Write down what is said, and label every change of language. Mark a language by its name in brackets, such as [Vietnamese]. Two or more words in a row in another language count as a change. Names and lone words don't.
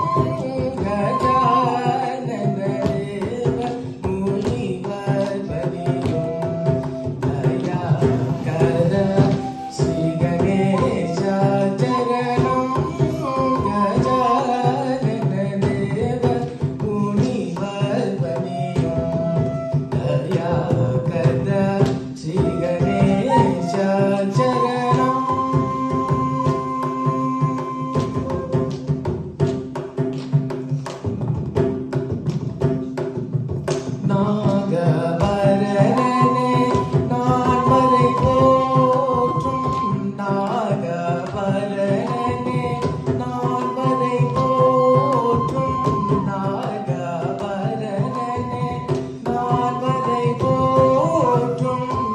[Telugu] గజానన దేవ మునివర్పణి కర, శ్రీ గణేశ చరణం గజానన దేవ మునివర్పణి దయా కర, శ్రీ గణేశ చరణం. [Tamil] நாகபரணனே நான்மறை போற்றும், நாகபரணனே நான்மறை போற்றும், நாகபரணனே நான்மறை போற்றும்,